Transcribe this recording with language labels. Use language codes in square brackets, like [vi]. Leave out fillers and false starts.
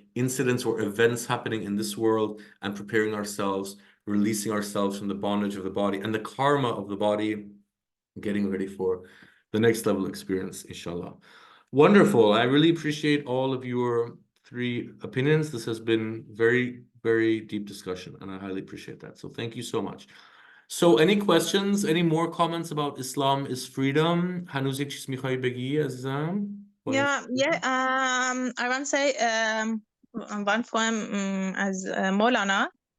[en] incidents or events happening in this world and preparing ourselves, releasing ourselves from the bondage of the body and the karma of the body, getting ready for the next level experience, inshallah. Wonderful. I really appreciate all of your 3 opinions. This has been very, very deep discussion, and I highly appreciate that. So thank you so much. So any questions, any more comments about Islam is freedom? [fa] هنوز یک چیز میخوایی بگی عزیزم؟ [en] I want to say one poem [fa] از مولانا.